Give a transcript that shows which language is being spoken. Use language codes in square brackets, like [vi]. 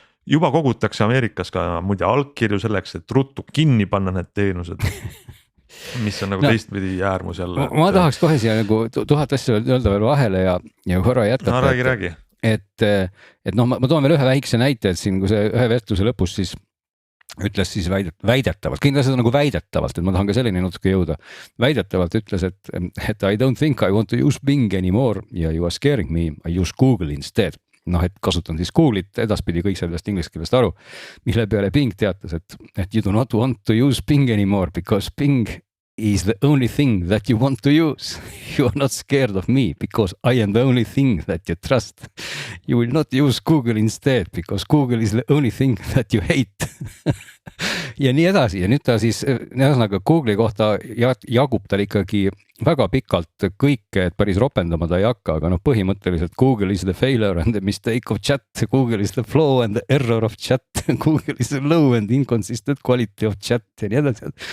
[et] Juba kogutakse Ameerikas ka muide allkirju selleks, et ruttu kinni panna need teenused, mis on nagu teistpidi äärmus jälle. Ma tahaks kohe siia nagu 1000 asja öelda veel vahele ja korra jätkata. No räägi. Et ma toon veel ühe väikse näite, et siin, kui see ühe vestluse lõpus siis ütles siis väidetavalt, kindlasti nagu väidetavalt, et ma tahan ka selleni natuke jõuda. Väidetavalt ütles, et [en] I don't think I want to use Bing anymore ja you are scaring me, I use Google instead. [et] Et kasutan siis Google'it, edaspidi kõik sellest inglise keelest aru, mille peale Bing teatas, et [en] you do not want to use Bing anymore because Bing is the only thing that you want to use. You are not scared of me because I am the only thing that you trust. You will not use Google instead because Google is the only thing that you hate. [et] Ja nii edasi ja nüüd ta siis ühesõnaga Google'i kohta jagub tal ikkagi väga pikalt kõike, et päris ropendama ta ei hakka, aga põhimõtteliselt [en] Google is the failure and the mistake of chat, Google is the flaw and the error of chat, Google is the low and inconsistent quality of chat [et] ja nii edasi.